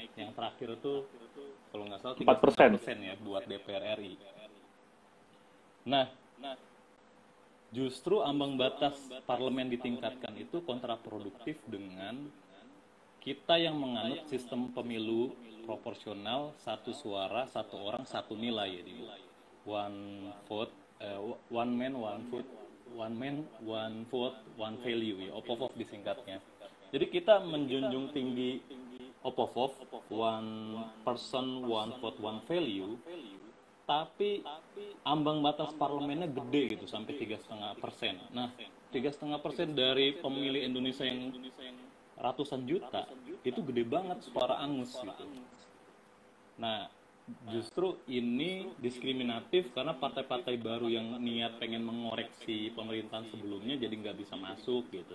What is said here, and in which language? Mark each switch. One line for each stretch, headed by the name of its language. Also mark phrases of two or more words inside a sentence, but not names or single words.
Indonesian: Yang terakhir itu kalau nggak salah 4% ya buat DPR RI. Nah, justru ambang batas parlemen ditingkatkan itu kontraproduktif dengan kita yang menganut sistem pemilu proporsional, satu suara, satu orang, satu nilai.
English: Jadi one vote, one man, one vote, one man, one vote, one value,
Indonesian: ya, OPVOV disingkatnya. Jadi kita menjunjung tinggi OPVOV,
English: one person, one vote, one value,
Indonesian: tapi ambang batas parlemennya gede gitu, sampai 3,5%. Nah, 3,5% dari pemilih Indonesia yang ratusan juta, itu gede banget suara angus gitu. Nah, justru ini diskriminatif karena partai-partai baru yang niat pengen mengoreksi pemerintahan sebelumnya jadi nggak bisa masuk gitu.